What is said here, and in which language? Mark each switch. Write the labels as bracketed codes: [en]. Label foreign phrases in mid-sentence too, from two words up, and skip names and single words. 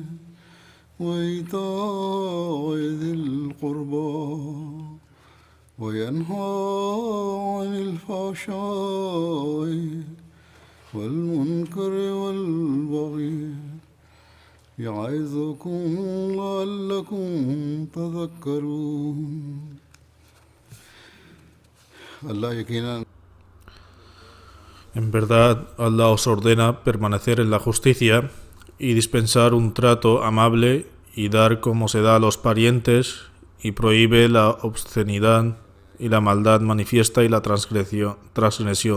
[ar] وإيتاء ذي القربى وينهى عن الفحشاء والمنكر والبغي يعظكم لعلكم تذكرون الله يقينا. [es] En verdad, Allah os ordena permanecer en la justicia y dispensar un trato amable y dar como se da a los parientes y prohíbe la obscenidad y la maldad manifiesta y la transgresión.